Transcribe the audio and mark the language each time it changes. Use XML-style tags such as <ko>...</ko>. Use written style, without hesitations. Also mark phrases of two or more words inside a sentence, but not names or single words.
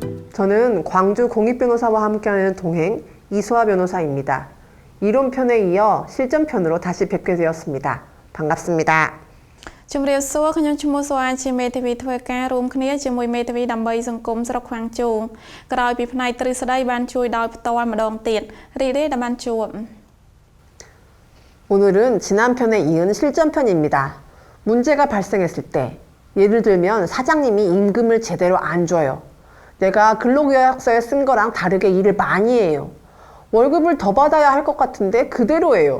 <ko>저는 광주 공익변호사와 함께하는 동행 이수아 변호사입니다. 이론편에 이어 실전편으로 다시 뵙게 되었습니다. 반갑습니다.</ko> <km>ជំរាបសួរ ខ្ញុំឈ្មោះ សុអា ជាមេធាវីធ្វើការរួមគ្នាជាមួយមេធាវីដើម្បីសង្គមស្រុកខ្វាំងជូក្រោយពីផ្នែកទ្រឹស្ដីបានជួយដោយផ្ទាល់ម្ដងទៀតរីករាយដែលបានជួប</km> <ko>오늘은 지난 편에 이은 실전편입니다. 문제가 발생했을 때 예를 들면 사장님이 임금을 제대로 안 줘요. 내가 근로계약서에 쓴 거랑 다르게 일을 많이 해요. 월급을 더 받아야 할 것 같은데 그대로예요.</ko>